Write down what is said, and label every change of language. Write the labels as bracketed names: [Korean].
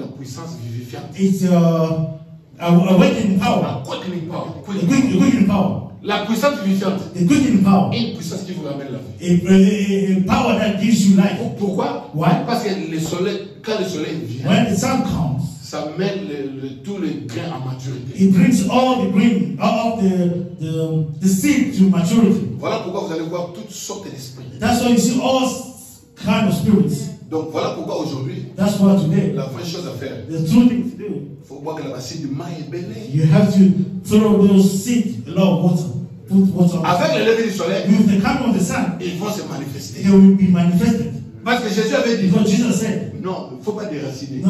[French] la puissance vivifiante. [English] is awakening power, Quickening power. the quickening power, [French] La puissance vivifiante [English] the quickening power, [French] est une puissance qui vous ramène la vie. [English] a power that gives you life. [French] Pourquoi? [English] Why? [French] Parce que le soleil, quand le soleil vient, [English] When the sun comes, [French] ça met tous les grains en maturité. [English] it brings all the green, all of the seed to maturity. [French] Voilà pourquoi vous allez voir toutes sortes d'esprits. [English] That's why you see all kind of spirits. [French] Donc voilà pourquoi aujourd'hui, [English] That's why today, [French] la vraie chose à faire, [English] the true thing to do, [French] il faut voir que la bassine de maille est belle. [English] you have to throw those seeds, a lot of water, put water on [French] Avec le lever du soleil, [English] with the coming of the sun, [French] ils vont se manifester. [English] they will be manifested. [French] Parce que Jésus avait dit, [English] Because Jesus said, [French] non, il ne faut pas déraciner.